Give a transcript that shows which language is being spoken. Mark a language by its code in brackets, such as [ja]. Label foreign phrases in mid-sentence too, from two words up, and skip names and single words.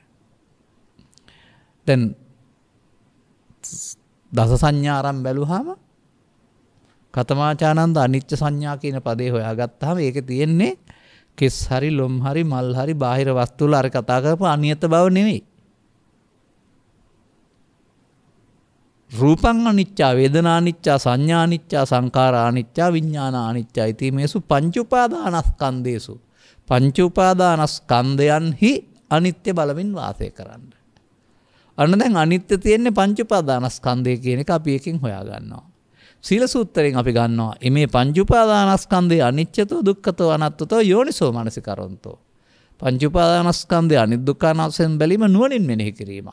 [si] දැන් දස සංඥාරම් බැලුවාම කතමාචානන්ද අනිත්‍ය සංඥා කියන පදේ හොයාගත්තාම ඒකේ තියෙන්නේ කෙස් හරි ලොම් හරි මල් හරි බාහිර වස්තු වල අර කතා කරපු අනියත බව නෙවෙයි. [pi] රූපං අනිච්චා වේදනා අනිච්චා සංඥා අනිච්චා සංඛාරා අනිච්චා විඥාන අනිච්චා ඉති මේසු පංච උපාදානස්කන්ධේසු [si] පංච උපාදානස්කන්ධයන්හි අනිත්‍ය බලමින් වාසය කරන්න. අන්න දැන් අනිත්‍ය තියෙන්නේ පංච උපාදානස්කන්ධය කියන එක අපි එකකින් හොයා ගන්නවා. සීල සූත්‍රයෙන් අපි ගන්නවා මේ පංච උපාදානස්කන්ධය [pi] අනිච්චතෝ දුක්ඛතෝ අනාත්තතෝ යෝනිසෝ මනසිකරන්තෝ. [si] පංච උපාදානස්කන්ධය අනිදුක්ඛානාසෙන් බැලීම නුවණින් මෙනෙහි කිරීමක්.